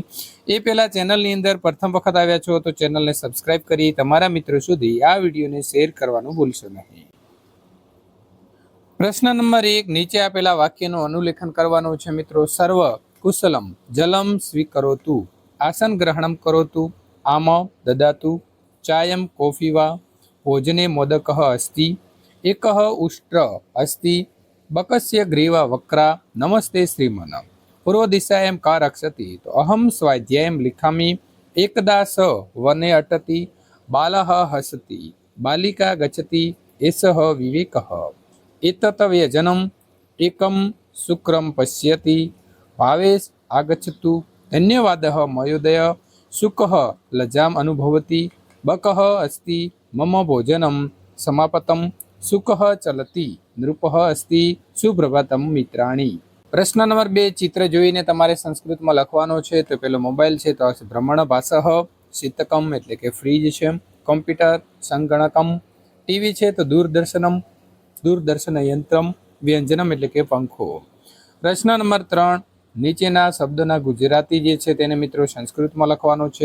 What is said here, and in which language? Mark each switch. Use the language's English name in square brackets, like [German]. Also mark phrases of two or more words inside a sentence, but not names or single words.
[Gujarati] એ પહેલા ચેનલની અંદર પ્રથમ વખત આવ્યા છો તો ચેનલને સબસ્ક્રાઇબ કરી તમારા મિત્રો સુધી આ વિડીયોને શેર કરવાનું ભૂલશો નહીં। પ્રશ્ન નંબર 1, નીચે આપેલા વાક્યનું અનુલેખન કરવાનું છે મિત્રો। [Sanskrit] सर्व कुशलम जलम स्वीकरोतु, आसन ग्रहणम करोतु, आम ददातु, चायम कोफी वा, भोजने मोदकः अस्ति, एकः उष्ट्र अस्ति, बकस्य ग्रीवा वक्रा, नमस्ते श्रीमन। पूर्व दिशायां का रक्षति, तो अहं स्वाध्यायं लिखामि, एकदा स वने अटति, बालः हसति, बालिका गच्छति, एषः विवेकः। एतत् व्यजनम् एकं शुक्रं पश्यति, भावेश आगच्छतु, धन्यवादः महोदय। शुकः लज्जाम् अनुभवति, बकः अस्ति, मम भोजनं समापतम, सुखः चलति, नृपः अस्ति, सुप्रभातम मित्राणि। [Gujarati] પ્રશ્ન નંબર 2, ચિત્ર જોઈને તમારે સંસ્કૃતમાં લખવાનો છે। તો પેલો મોબાઈલ છે તો આવશે [Sanskrit] भ्रमण भाषः, [Gujarati] શીતકમ એટલે કે ફ્રીજ છે, કમ્પ્યુટર સંગણકમ, ટીવી છે તો દૂરદર્શનમ, [Sanskrit] दूरदर्शन यंत्रम, [Gujarati] વ્યંજનમ એટલે કે પંખો। પ્રશ્ન નંબર 3, નીચેના શબ્દના ગુજરાતી જે છે તેને મિત્રો સંસ્કૃતમાં લખવાનો છે।